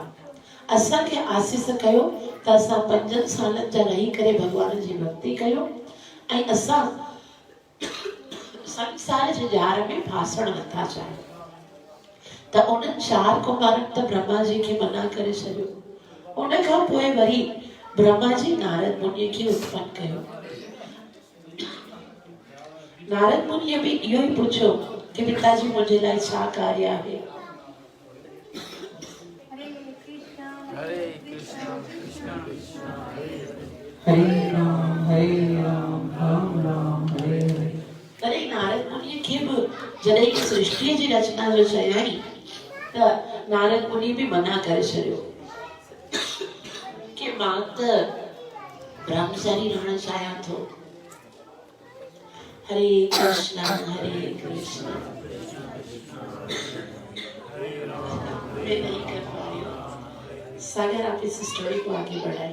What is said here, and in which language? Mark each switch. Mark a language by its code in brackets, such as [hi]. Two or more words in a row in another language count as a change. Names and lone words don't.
[sd] असांखे आसीस कयो त असां 5 सालनि जा रही करे भगवान जी भक्ति कयो ऐं असां संसार जे जार में फासण नथा चाहियूं। त उन्हनि 4 कुमारनि त ब्रह्मा जी खे मना करे छॾियो। उन खां पोइ वरी ब्रह्मा जी नारद मुनिअ खे उत्पन्न कयो। नारद मुनिअ बि इहो ई पुछियो कि पिताजी मुंहिंजे लाइ छा कार्य आहे। हरे कृष्णा कृष्णा कृष्णा हरे राम राम हरे हरे। तॾहिं नारद मुनिअ खे बि जॾहिं सृष्टिअ जी रचना जो चयाई त नारद मुनि बि मना करे छॾियो कि मां त ब्रह्मचारी रहण चाहियां थो। [hi] हरे कृष्णा मैं नहीं कर पा रही हूँ। सागर आप इस स्टोरी को आगे बढ़ाएं।